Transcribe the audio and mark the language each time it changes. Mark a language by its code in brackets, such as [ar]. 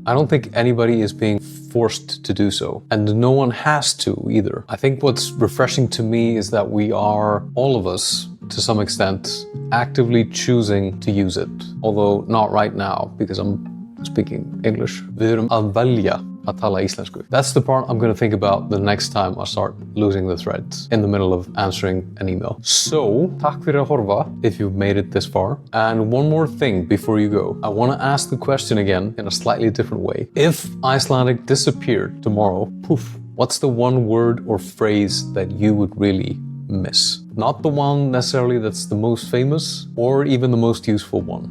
[en] I don't think anybody is being forced to do so, and no one has to either. I think what's refreshing to me is that we are, all of us, to some extent, actively choosing to use it. Although not right now, because I'm speaking English. [is] Við erum að velja að tala íslensku. [en] That's the part I'm going to think about the next time I start losing the thread in the middle of answering an email. So, [is] takk fyrir að horfa [en] if you've made it this far. And one more thing before you go. I want to ask the question again in a slightly different way. If Icelandic disappeared tomorrow, poof, what's the one word or phrase that you would really miss? Not the one necessarily that's the most famous or even the most useful one.